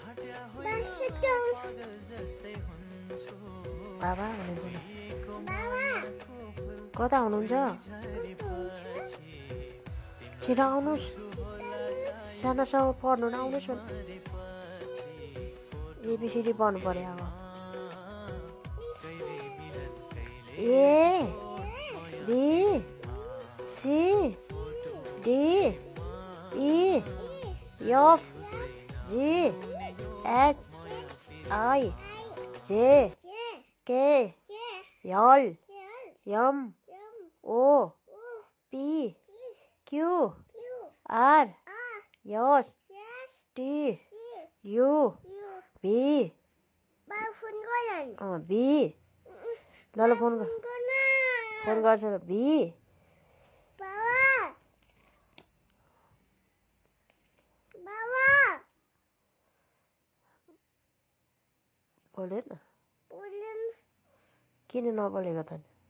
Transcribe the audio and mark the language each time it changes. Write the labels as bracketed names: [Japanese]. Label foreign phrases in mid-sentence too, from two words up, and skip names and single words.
[Nepali] पागल जस्तै हुन्छु Baba हुनुहुन्छ कता हुनुहुन्छ छिटो आउनुहोस् सानासँग पढ्नु न आउनुहोस् न एबिसिडी पढ्नु पर्यो अब [English] A B C D E F G H I J K L M O P Q R S T U V [Nepali] भी ल फोन गर्छ भी बोलेन किन नबोलेको त